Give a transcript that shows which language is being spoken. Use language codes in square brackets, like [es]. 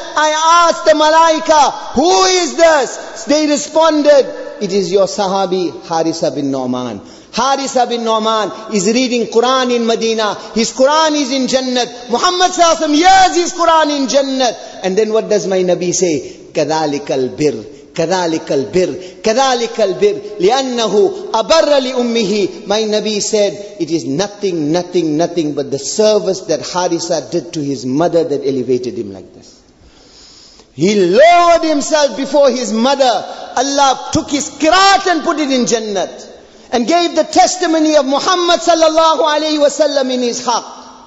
[en] I asked the malaika, who is this? They responded, it is your sahabi Harisa bin Nu'man. Harisa bin Nu'man is reading Quran in Medina. His Quran is in Jannat. Muhammad sallallahu alaihi wasallam hears his Quran in Jannat. And then what does my Nabi say? [ar] كَذَلِكَ الْبِرِّ كذلك البر كذلك البر لأنه أبر لأمه. [en] My Nabi said, it is nothing but the service that Harisa did to his mother that elevated him like this. He lowered himself before his mother. Allah took his qiraat and put it in Jannat, and gave the testimony of Muhammad sallallahu alayhi wasallam in his haqq.